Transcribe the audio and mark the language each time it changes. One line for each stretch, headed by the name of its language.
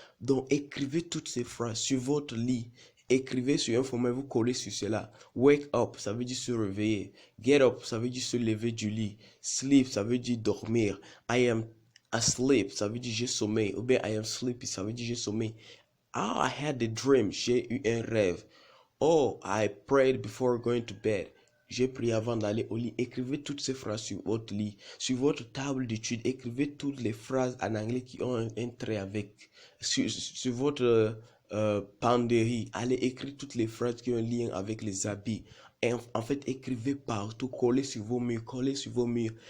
French: Donc écrivez toutes ces phrases sur votre lit. Écrivez sur un format, vous collez sur cela.
English: Wake up,
French: ça veut dire se réveiller.
English: Get up,
French: ça veut dire se lever du lit. Sleep, ça veut dire dormir.
English: I am asleep,
French: ça veut dire j'ai sommeil. Ou bien
English: I am sleepy,
French: ça veut dire j'ai sommeil.
English: Oh, I had a dream,
French: j'ai eu un rêve.
English: Oh, I prayed before going to bed.
French: J'ai prié avant d'aller au lit. Écrivez toutes ces phrases sur votre lit. Sur votre table d'études, écrivez toutes les phrases en anglais qui ont un trait avec. Sur votre penderie, allez écrire toutes les phrases qui ont un lien avec les habits. Et en fait, écrivez partout, collez sur vos murs, collez sur vos murs.